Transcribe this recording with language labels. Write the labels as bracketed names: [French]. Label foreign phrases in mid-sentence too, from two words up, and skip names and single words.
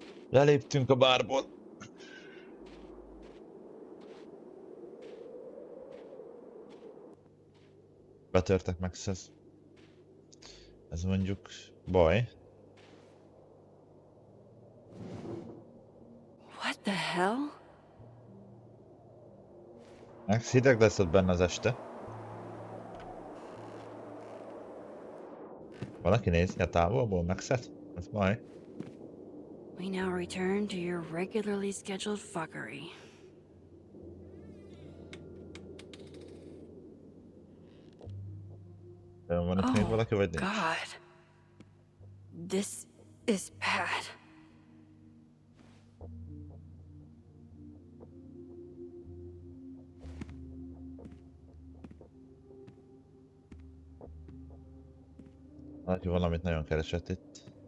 [Hungarian] Leléptünk a bárból. Betörtek meg ez. Ez mondjuk baj. [English] What the hell? [Hungarian] Max, hideg lesz ott benne az este. Valaki nézi a távolból Maxet? Ez baj. [English] We now return to your regularly scheduled fuckery. [Hungarian] Van itt még valaki, vagy nincs? [English] God. This is bad. [Hungarian] Valaki valamit nagyon keresett itt.